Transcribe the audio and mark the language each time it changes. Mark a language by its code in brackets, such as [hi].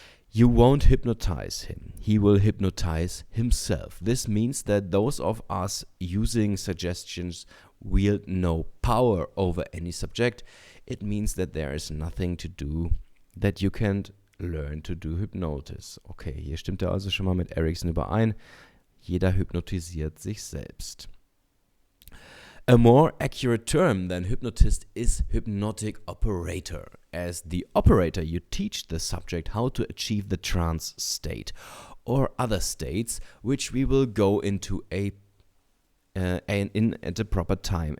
[en] You won't hypnotize him. He will hypnotize himself. This means that those of us using suggestions wield no power over any subject. It means that there is nothing to do that you can't learn to do hypnosis. [de] Okay, hier stimmt er also schon mal mit Erickson überein. Jeder hypnotisiert sich selbst. [en] A more accurate term than hypnotist is hypnotic operator. As the operator, you teach the subject how to achieve the trance state or other states, which we will go into at a proper time.